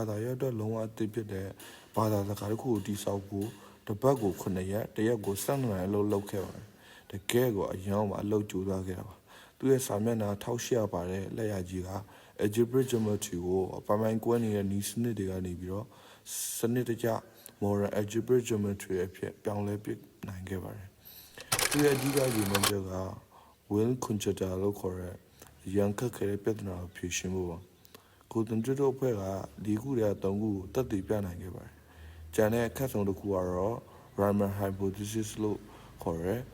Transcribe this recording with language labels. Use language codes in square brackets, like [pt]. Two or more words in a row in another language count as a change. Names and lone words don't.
[my] သာရပ်အတွက်လုံးဝအသစ်ဖြစ်တဲ့ဘာသာစကားတစ်ခုကိုတည်ဆောက်ဖို့တစ်ပတ်ကို9ရက်တစ်ရက်ကို12နာရီအလုပ်လုပ်ခဲ့ပါတယ်။တကယ်ကိုအ ယောင်မှာအလုပ်ကြိုးစားခဲ့တာပါ။သူရဲ့စာမျက်နှာ1800ပါတဲ့လက်ရာကြီးက [en] algebraic geometry [my] ကိုပိုင်းကွဲနေတဲ့နည်းစနစ်တွေကနေပြီးတော့စနစ်တကျ [en] modern algebraic geometry [my] အဖြစ်ပြောင်းလဲပစ်နိုင်ခဲ့ပါတယ်။သူရဲ့အဓိကရည်မှန်းချက်က Will conjecture လို့ခေါ်တဲ့ရန်ခက်ခဲတဲ့ပြဿနာကိုဖြေရှင်းဖို့ပါ။ကိုတန်ထရစ်တို့အဖွဲ့က၄ခုတည်း3ခုကိုသက်သေပြနိုင်ခဲ့ပါတယ်။ကျန်တဲ့အခက်ဆုံးတစ်ခုကတော့ Riemann hypothesis လို့ခေါ်တဲ့